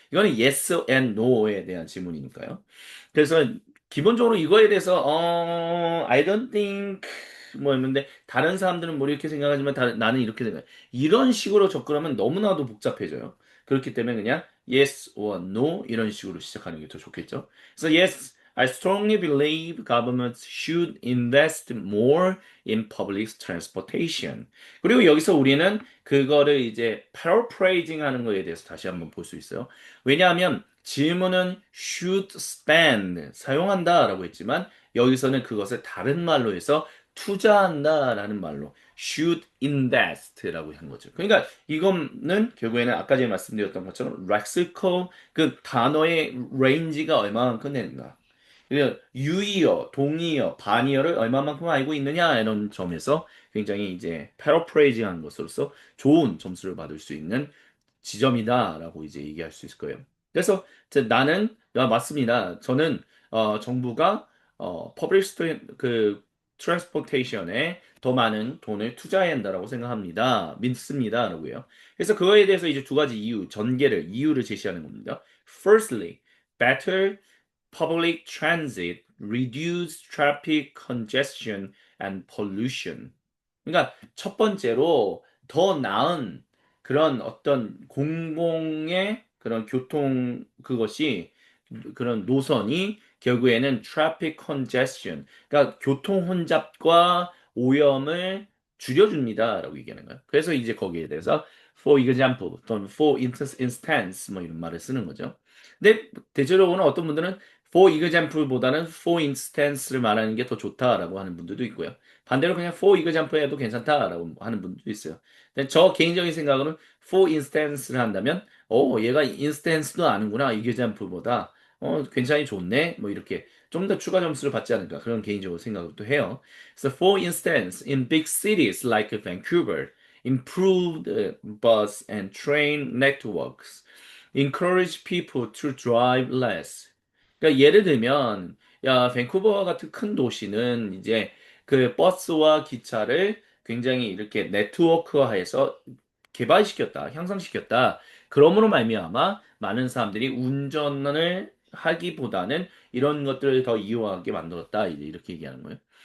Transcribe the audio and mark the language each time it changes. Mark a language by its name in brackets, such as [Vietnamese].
[Korean] 이거는 yes and no에 대한 질문이니까요. 그래서 기본적으로 이거에 대해서 [English] I don't think [Korean] 뭐였는데 다른 사람들은 뭐 이렇게 생각하지만 나는 이렇게 생각해. 이런 식으로 접근하면 너무나도 복잡해져요. 그렇기 때문에 그냥 yes or no 이런 식으로 시작하는 게 더 좋겠죠. 그래서 yes [English] I strongly believe governments should invest more in public transportation. [Korean] 그리고 여기서 우리는 그거를 이제 paraphrasing 하는 거에 대해서 다시 한번 볼 수 있어요. 왜냐하면 질문은 should spend, 사용한다라고 했지만 여기서는 그것을 다른 말로 해서 투자한다라는 말로 should invest라고 한 거죠. 그러니까 이거는 결국에는 아까 전에 말씀드렸던 것처럼 lexical 그 단어의 레인지가 얼마만큼 되는가. 그래서 유의어, 동의어, 반의어를 얼마만큼 알고 있느냐 이런 점에서 굉장히 이제 패러프레이징한 것으로서 좋은 점수를 받을 수 있는 지점이다라고 이제 얘기할 수 있을 거예요. 그래서 이제 나는 맞습니다. 저는 정부가 퍼블릭 그 트랜스포테이션에 더 많은 돈을 투자해야 한다라고 생각합니다. 믿습니다라고요. 그래서 그거에 대해서 이제 두 가지 이유를 제시하는 겁니다. [English] Firstly, better public transit, reduce traffic congestion and pollution. [Korean] 그러니까 첫 번째로 더 나은 그런 어떤 공공의 그런 교통 그것이 그런 노선이 결국에는 traffic congestion, 그러니까 교통 혼잡과 오염을 줄여줍니다라고 얘기하는 거예요. 그래서 이제 거기에 대해서 for example 또는 for instance 뭐 이런 말을 쓰는 거죠. 근데 대체적으로는 어떤 분들은 for example보다는 for instance를 말하는 게 더 좋다라고 하는 분들도 있고요. 반대로 그냥 for example 해도 괜찮다라고 하는 분들도 있어요. 근데 저 개인적인 생각으로는 for instance를 한다면, 얘가 instance도 아는구나, example보다, 굉장히 좋네, 뭐 이렇게 좀 더 추가 점수를 받지 않을까, 그런 개인적으로 생각도 해요. [English] 그래서 for instance, in big cities like Vancouver, improved bus and train networks encourage people to drive less. [Korean] 그러니까 예를 들면 야 밴쿠버 같은 큰 도시는 이제 그 버스와 기차를 굉장히 이렇게 네트워크화해서 개발시켰다, 향상시켰다. 그러므로 말미암아 많은 사람들이 운전을 하기보다는 이런 것들을 더 이용하게 만들었다. 이제 이렇게 얘기하는 거예요.